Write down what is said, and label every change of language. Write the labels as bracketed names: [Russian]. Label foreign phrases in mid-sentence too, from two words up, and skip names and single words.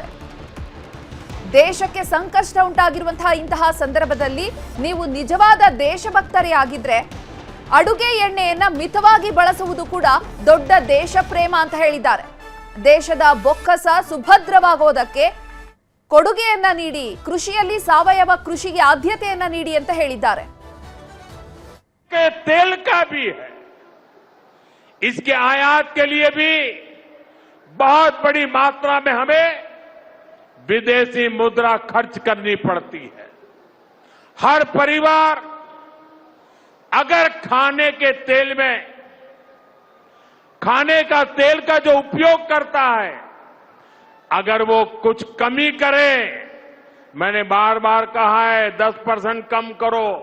[Kannada] ದೇಶಕ್ಕೆ ಸಂಕಷ್ಟ ಉಂಟಾಗಿರುವಂತಹ ಇಂತಹ ಸಂದರ್ಭದಲ್ಲಿ ನೀವು ನಿಜವಾದ ದೇಶಭಕ್ತರೇ ಆಗಿದ್ರೆ ಅಡುಗೆ ಎಣ್ಣೆಯನ್ನ ಮಿತವಾಗಿ ಬಳಸುವುದು ಕೂಡ ದೊಡ್ಡ ದೇಶ ಪ್ರೇಮ ಅಂತ ಹೇಳಿದ್ದಾರೆ. ದೇಶದ ಬೊಕ್ಕಸ ಸುಭದ್ರವಾಗೋದಕ್ಕೆ ಕೊಡುಗೆಯನ್ನ ನೀಡಿ, ಕೃಷಿಯಲ್ಲಿ ಸಾವಯವ ಕೃಷಿಗೆ ಆದ್ಯತೆಯನ್ನ ನೀಡಿ ಅಂತ ಹೇಳಿದ್ದಾರೆ. [Hindi] तेल का भी है, इसके आयात के लिए भी बहुत बड़ी मात्रा में हमें विदेशी मुद्रा खर्च करनी पड़ती है। हर परिवार अगर खाने के तेल में खाने का तेल का जो उपयोग करता है, अगर वो कुछ कमी करे, मैंने बार बार कहा है 10% कम करो।